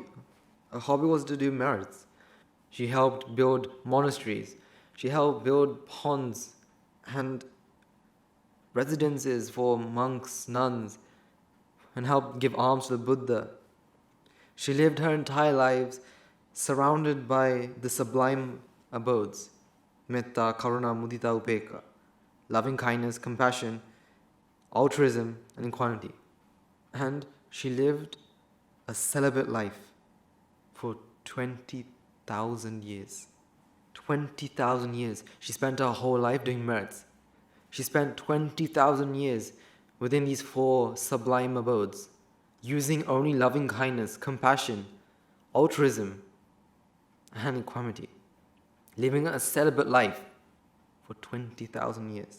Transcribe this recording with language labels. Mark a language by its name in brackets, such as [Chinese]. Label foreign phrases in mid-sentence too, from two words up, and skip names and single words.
[English] Her hobby was to do merits. She helped build monasteries. She helped build ponds and residences for monks, nuns, and helped give alms to the Buddha. She lived her entire life surrounded by the sublime abodes, [Pali] metta, karuna, mudita, upeka, [English] loving kindness, compassion, altruism, and equanimity. And she lived a celibate life for 20,000 years. 20,000 years. She spent her whole life doing merits. She spent 20,000 years within these 4 sublime abodes, using only loving kindness, compassion, altruism, and equanimity, living a celibate life for 20,000 years.